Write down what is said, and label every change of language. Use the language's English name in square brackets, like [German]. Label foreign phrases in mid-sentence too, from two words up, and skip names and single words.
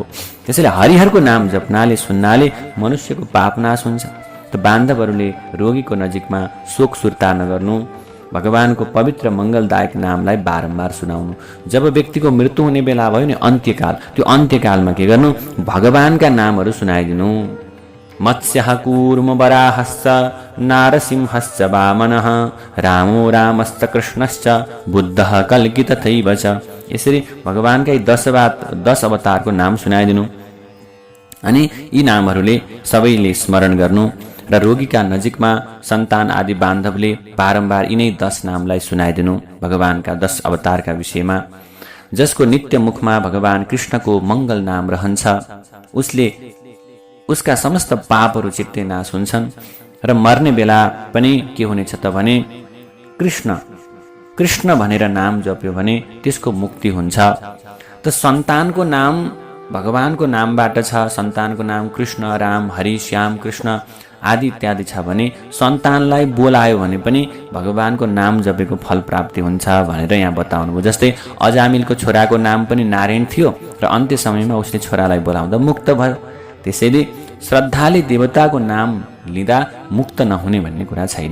[Nepali] त्यसैले हरिहरको नाम जप्नाले सुन्नाले मनुष्यको पाप नाश हुन्छ। त बान्धवहरूले रोगीको नजिकमा शोक सुर्ता नगर्नु, भगवानको पवित्र मङ्गलदायक नामलाई बारम्बार सुनाउनु। जब व्यक्तिको मृत्यु हुने बेला भयो नि अन्त्यकाल, त्यो अन्त्यकालमा के गर्नु, भगवानका नामहरू सुनाइदिनु। [Sanskrit] मत्स्यः कूर्म वराहश्च नारसिंहश्च वामनः रामो रामश्च कृष्णश्च बुद्धः कल्की तथैव च। [Nepali] यसरी भगवानका 10 अवतारको नाम सुनाइदिनु अनि यी नामहरूले सबैले स्मरण गर्नु र रोगीका नजिकमा सन्तान आदि बान्धवले बारम्बार यिनै 10 नामलाई सुनाइदिनु भगवानका 10 अवतारका विषयमा। जसको नित्य मुखमा भगवान कृष्णको मङ्गल नाम रहन्छ उसका समस्त पापहरू चित्तै नाश हुन्छन् र मर्ने बेला पनि के हुनेछ त भने कृष्ण भनेर नाम जप्यो भने त्यसको मुक्ति हुन्छ। त सन्तानको नाम भगवानको नामबाट छ, सन्तानको नाम कृष्ण, राम, हरि, श्याम, कृष्ण आदि इत्यादि छ भने सन्तानलाई बोलायो भने पनि भगवानको नाम जपेको फल प्राप्ति हुन्छ भनेर यहाँ बताउनु भयो। जस्तै अजामिलको छोराको नाम पनि नारायण थियो र अन्त्य समयमा उसले छोरालाई बोलाउँदा मुक्त भयो। त्यसैले श्रद्धाले देवताको नाम लिँदा मुक्त नहुने भन्ने कुरा छैन।